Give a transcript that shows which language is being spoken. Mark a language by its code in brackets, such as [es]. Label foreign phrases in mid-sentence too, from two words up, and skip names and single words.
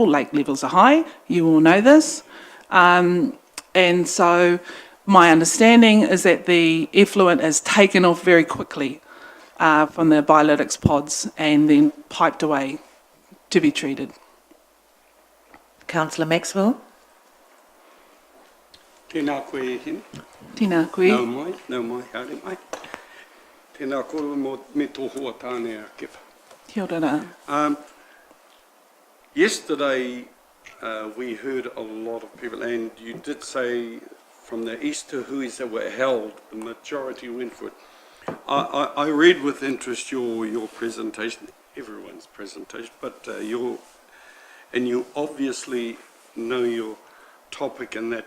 [en] Lake levels are high, you all know this. And so my understanding is that the effluent is taken off very quickly from the biolytics pods and then piped away to be treated. Councillor Maxwell? [mi] Tēnā koe e hini. Tēnā koe. Nau mai, haere mai. Tēnā koro me tō hoa tāne a kepa. Kia ora. [en] Yesterday, we heard a lot of people, and you did say from the Easter huis that were held, the majority went for it. I read with interest your presentation, everyone's presentation, but you obviously know your topic and that.